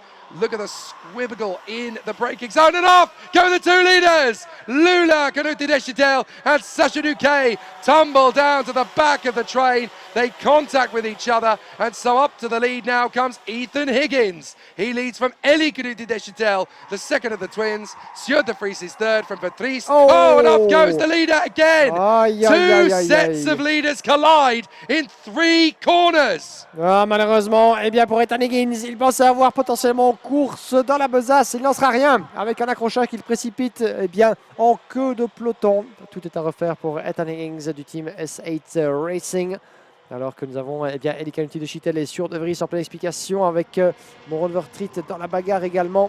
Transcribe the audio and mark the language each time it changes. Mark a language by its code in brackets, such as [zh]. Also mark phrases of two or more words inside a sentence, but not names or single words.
[en] Look at the squibble in the braking zone and off go the 2 leaders. Lula Canuti Deschitel and Sacha Duquet tumble down to the back of the train. They contact with each other, and so up to the lead now comes Ethan Higgins. He leads from Eli Canuti Deschitel, the 2nd of the twins. Sjø de Vries is 3rd from Patrice. Oh, and off goes the leader again. 2 sets of leaders collide in 3 corners. [fr] Ah, malheureusement, eh bien pour Ethan Higgins, il pensait avoir potentiellement course dans la besace. Il n'en sera rien avec un accrochage qu'il précipite bien, en queue de peloton. Tout est à refaire pour Ethan Higgins du team S8 Racing. Alors que nous avons Eli Canuti Deschitel et Sjø de Vries en pleine explication avec Monroe Vertrit dans la bagarre également.